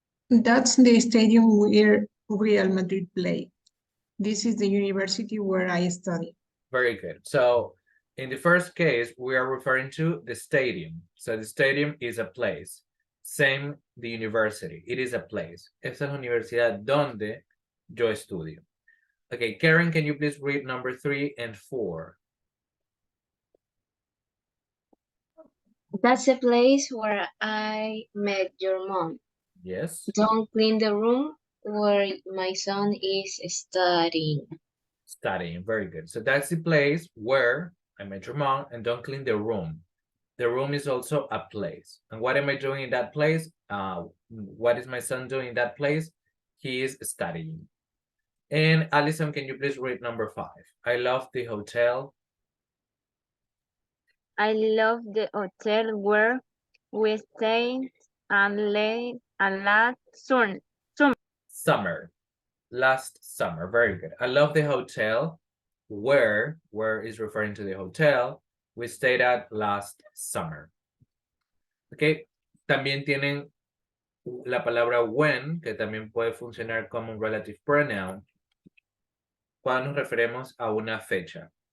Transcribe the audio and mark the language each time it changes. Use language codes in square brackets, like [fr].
[en] That's the stadium where Real Madrid play. This is the university where I study. Very good. So in the first case, we are referring to the stadium. So the stadium is a place. Same, the university. It is a place. [es] Esa es la universidad donde yo estudio. [en] Okay, Karen, can you please read number 3 and 4? That's the place where I met your mom. Yes. Don't clean the room where my son is studying. Studying, very good. So that's the place where I met your mom, and don't clean the room. The room is also a place. And what am I doing in that place? What is my son doing in that place? He is studying. And Alison, can you please read number 5? I love the hotel. I love the hotel where we stayed and last Summer. Last summer. Very good. I love the hotel where is referring to the hotel we stayed at last summer. Okay. [es] También tienen la palabra when, que también puede funcionar como un relative pronoun cuando nos referimos a una fecha.